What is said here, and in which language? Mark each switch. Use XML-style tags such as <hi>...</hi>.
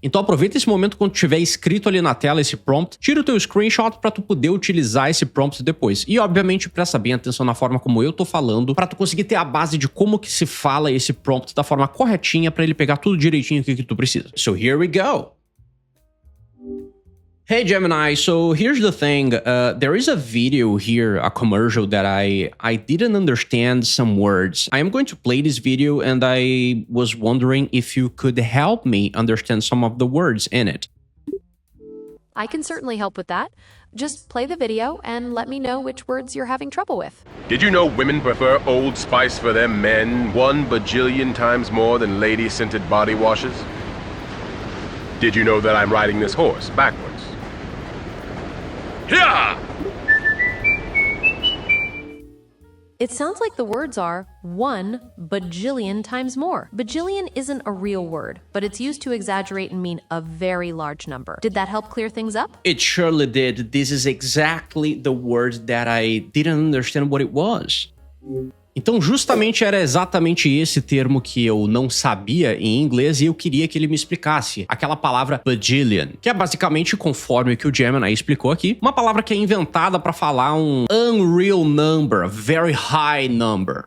<pt>Então aproveita esse momento quando tiver escrito ali na tela esse prompt, tira o teu screenshot pra tu poder utilizar esse prompt depois. E obviamente presta bem atenção na forma como eu tô falando, pra tu conseguir ter a base de como que se fala esse prompt da forma corretinha pra ele pegar tudo direitinho que tu precisa.</pt> <en>So here we go! Hey Gemini, so here's the thing, there is a video here, a commercial that I didn't understand some words. I am going to play this video and I was wondering if you could help me understand some of the words in it. I can certainly help with that. Just play the video and let me know which words you're having trouble with. Did you know women prefer Old Spice for their men 1 bajillion times more than lady-scented body washes? Did you know that I'm riding this horse backwards? Yeah! It sounds like the words are 1 bajillion times more. Bajillion isn't a real word, but it's used to exaggerate and mean a very large number. Did that help clear things up? It surely did. This is exactly the word that I didn't understand what it was.</en> <pt>Então justamente era exatamente esse termo que eu não sabia em inglês e eu queria que ele me explicasse. Aquela palavra bajillion, que é basicamente, conforme o que o Gemini explicou aqui, uma palavra que é inventada para falar um</pt> <en>unreal number, a very high number.</en>